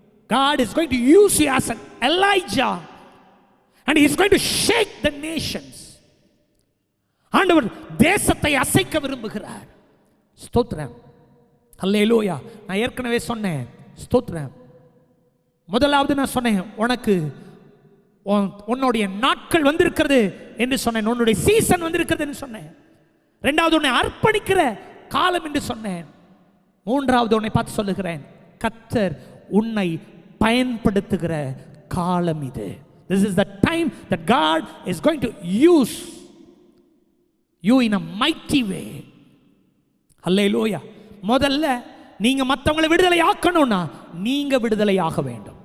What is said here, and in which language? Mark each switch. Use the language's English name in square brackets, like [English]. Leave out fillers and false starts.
[English] God is going to use you as an Elijah and he is going to shake the nations. [Tamil] ஆண்டவர் தேசத்தை அசைக்க விரும்புகிறார். ஸ்தோத்திரம். அல்லேலூயா. நான் ஏற்கனவே சொன்னேன், ஸ்தோத்திரம். முதலாவது நான் சொன்னேன், உனக்கு உன்னுடைய நாட்கள் வந்திருக்கிறது என்று சொன்னேன். உன்னுடைய சீசன் வந்திருக்கிறது என்று சொன்னேன். இரண்டாவது, உன்னை அர்ப்பணிக்கிற காலம் என்று சொன்னேன். மூன்றாவது, உன்னை பார்த்து சொல்லுகிறேன், கர்த்தர் உன்னை பயன்படுத்துகிற காலம் இது. [English] This is the time that God is going to use you in a mighty way. Hallelujah. [Tamil] முதல்ல நீங்க மற்றவங்களை விடுதலை ஆக்கணும்னா நீங்க விடுதலை ஆக வேண்டும்.